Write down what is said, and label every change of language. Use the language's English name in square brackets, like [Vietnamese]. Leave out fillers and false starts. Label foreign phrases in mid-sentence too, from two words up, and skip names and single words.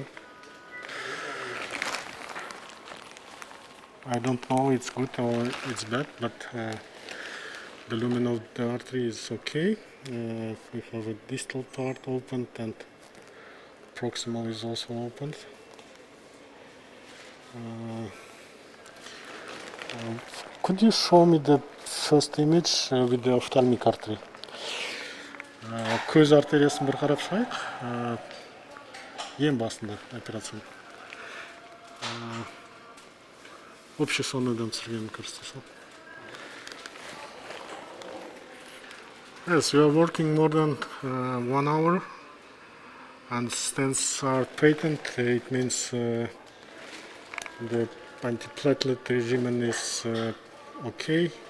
[English] I don't know it's good or it's bad, but the lumen of the artery is okay. We have a distal part opened and proximal is also opened. Could you show me the first image with the ophthalmic artery? [Kazakh] Көз артериясын бір қарап шығайық. Ең басында операция. Вообще сонныйдан түсіргенім көрсете сол. [English] Yes, we are working more than 1 hour, and stents are patent. It means the antiplatelet regimen is okay.